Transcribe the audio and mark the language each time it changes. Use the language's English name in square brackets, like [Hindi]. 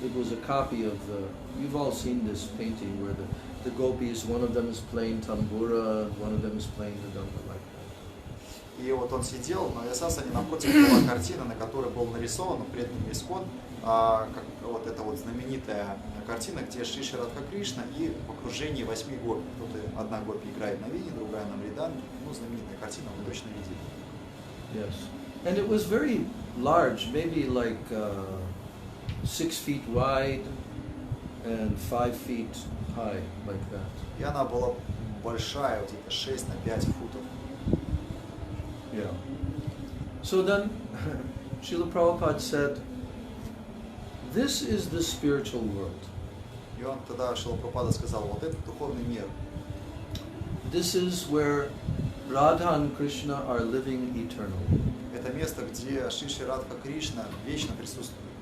[English] It was a copy of the, you've all seen this painting where the gopis, one of them is playing tambura, one of them is playing the dhamma like that. [Russian] и вот он сидел на Вьясасане, напротив была картина, на которой был нарисован преданный ИСККОН, вот эта вот знаменитая картина, где Шри Шри Радха Кришна и в окружении 8 гопи. Тут одна гопи играет на вине, другая на мридане. Ну, знаменитая картина, вы точно видели. [English] Yes. And it was very large, maybe like 6 feet wide and 5 feet high, like that. [Russian] И она была большая, вот где-то 6 на 5 футов. [English] Yeah. So then, Srila Prabhupada said, this is the spiritual world. [Russian] И он тогда, Шрила Прабхупада сказал, вот это духовный мир. [English] This is where Radha and Krishna are living eternally. [Russian] Это место, где Шри Шри Радха Кришна вечно присутствует.